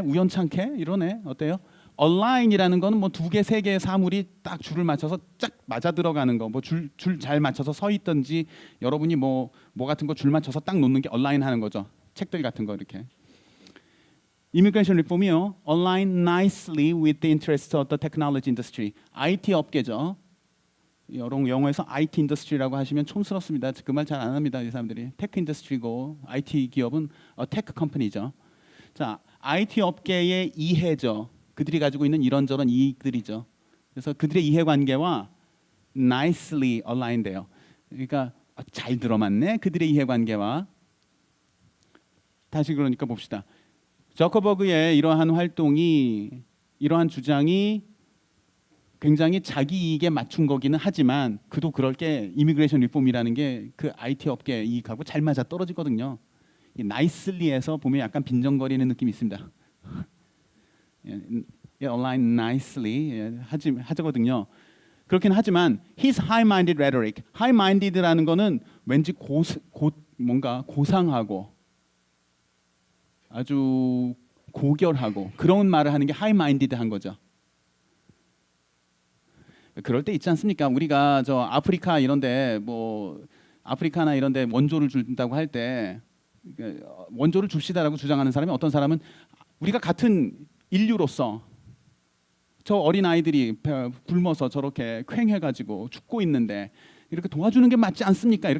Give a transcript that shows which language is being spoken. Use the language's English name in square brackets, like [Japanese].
[Korean] 우연찮게 이러네. 어때요? align이라는 거는 뭐 2개, 3개의 사물이 딱 줄을 맞춰서 쫙 맞아 들어가는 거. 뭐 줄 잘 맞춰서 서 있든지 여러분이 뭐 같은 거 줄 맞춰서 딱 놓는 게 align 하는 거죠. 책들 같은 거 이렇게. 이미그레이션 리폼이요. [English] align nicely with the interests of the technology industry. [Korean] IT 업계죠. 여러 영어에서 IT 인더스트리라고 하시면 촌스럽습니다. 그 말 잘 안 합니다. 이 사람들이. 테크 인더스트리고 IT 기업은 테크 컴퍼니죠. 자, IT 업계의 이해죠. 그들이 가지고 있는 이런저런 이익들이죠. 그래서 그들의 이해관계와 nicely align 돼요. 그러니까 잘 들어맞네. 그들의 이해관계와. 다시 그러니까 봅시다. 저커버그의 이러한 활동이 이러한 주장이 굉장히 자기 이익에 맞춘 거기는 하지만 그도 그럴 게 이미그레이션 리폼이라는 게 그 IT 업계 이익하고 잘 맞아 떨어지거든요. 이 나이슬리에서 보면 약간 빈정거리는 느낌이 있습니다. align nicely 하거든요. 그렇긴 하지만 [English] his high-minded rhetoric, [Korean] high-minded라는 거는 왠지 뭔가 고상하고 아주 고결하고 그런 말을 하는 게 high-minded한 거죠. 그럴 때 있지 않습니까? 우리가 저 아프리카나 이런데 원조를 준다고 할 때 원조를 줍시다라고 주장하는 사람이 어떤 사람은 우리가 같은 인류로서 저 어린 아이들이 굶어서 저렇게 퀭해가지고 죽고 있는데 이렇게 도와주는 게 맞지 않습니까?